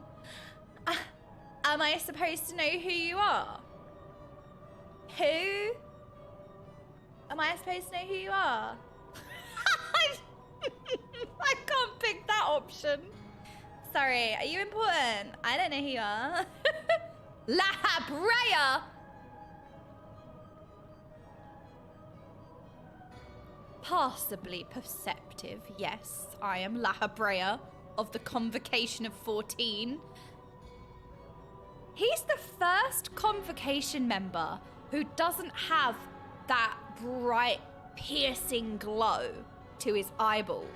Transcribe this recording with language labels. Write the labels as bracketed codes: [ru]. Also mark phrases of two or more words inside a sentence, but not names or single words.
[en] Am I supposed to know who you are? Who? Am I supposed to know who you are? I can't pick that option. Sorry, are you important? I don't know who you are. La Habrea! Passably perceptive, yes. I am La Habrea of the Convocation of 14. He's the first Convocation member who doesn't have that bright, piercing glow to his eyeballs.